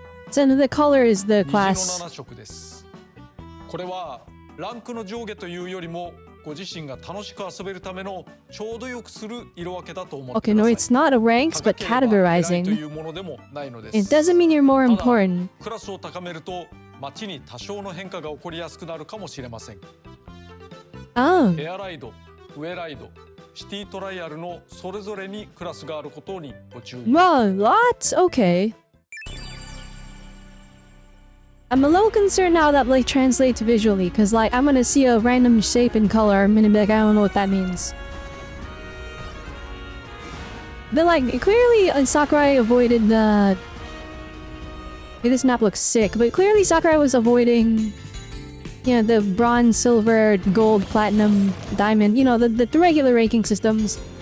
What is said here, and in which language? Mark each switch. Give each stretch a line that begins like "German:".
English: So the color is the class.
Japanese: これはランクの上下というよりもご自身が楽しく遊べるためのちょうどよくする色分けだと思ってください。
English: Okay, no, it's not a ranks, but categorizing. It doesn't mean you're more important.
Japanese: クラスを高めると街に多少の変化が起こりやすくなるかもしれません。
English: Oh.
Japanese: エアライド、ウェライド、シティトライアルのそれぞれにクラスがあることにご注意。
English: Well, what? Okay. I'm a little concerned now that like translates visually, cause like I'm gonna see a random shape and color, I'm gonna be like, I don't know what that means. But like clearly Sakurai avoided the. Okay, this map looks sick, but clearly Sakurai was avoiding, you know, the bronze, silver, gold, platinum, diamond, you know, the regular ranking systems.